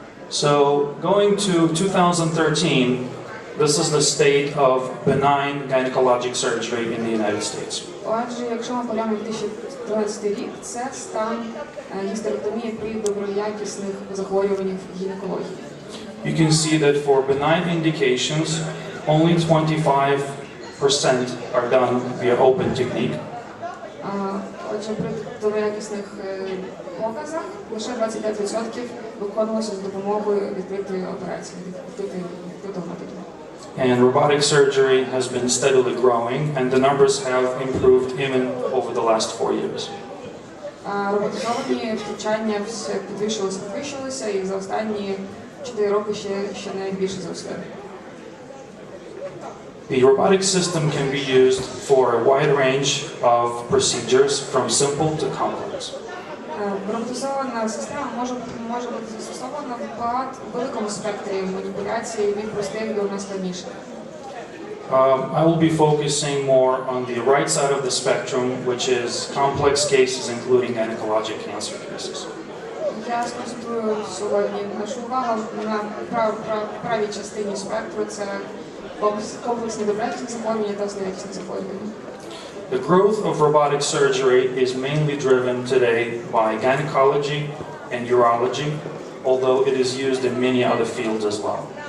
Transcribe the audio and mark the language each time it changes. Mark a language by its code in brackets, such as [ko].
[en] So going to 2013, this is the state of benign gynecologic surgery in the United States. [uk] Отже, якщо ми поглянемо 2013 рік, це стан гістеректомії при доброякісних захворюваннях гінекології. [en] You can see that for benign indications, only 25 are done via open technique. [uk] Отже, при доброякісних показах лише 25% виконувалося з допомогою відкритої операції, відкритого методу. [en] And robotic surgery has been steadily growing, and the numbers have improved even over the last 4 years. [uk] Роботизовані втручання все підвищувалися, і за останні 4 роки ще навіть більше зросли. [en] The robotic system can be used for a wide range of procedures, from simple to complex. [uk] Роботизована система може бути застосована в великому спектрі маніпуляцій від простих до найскладніших. [en] I will be focusing more on the right side of the spectrum, which is complex cases including gynecologic cancer cases. [uk] Я сконцентрую сьогодні нашу увагу на правій частині спектру. Це комплексні доброякісні захворювання та злоякісні захворювання. [en] The growth of robotic surgery is mainly driven today by gynecology and urology, although it is used in many other fields as well.